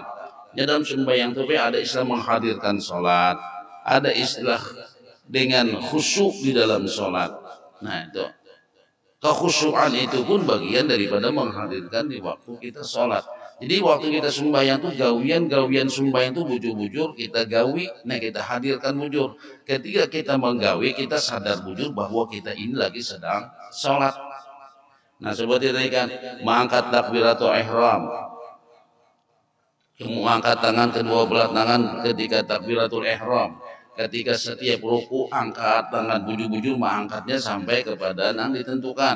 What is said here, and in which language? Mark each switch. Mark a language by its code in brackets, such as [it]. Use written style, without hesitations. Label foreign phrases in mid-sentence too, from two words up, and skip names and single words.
[id] Di dalam sembahyang itu ada istilah menghadirkan sholat, ada istilah dengan khusyuk di dalam sholat. Nah itu kekhusyukan itu pun bagian daripada menghadirkan di waktu kita sholat. Jadi waktu kita sembahyang tuh gawian sembahyang tuh bujur-bujur kita gawi, nah kita hadirkan bujur. Ketika kita menggawi kita sadar bujur bahwa kita ini lagi sedang sholat. Nah seperti tadi kan mengangkat takbiratul ihram, mengangkat tangan kedua belah tangan ketika takbiratul ihram. Ketika setiap ruku angkat tangan bujur-bujur mengangkatnya sampai kepada yang ditentukan.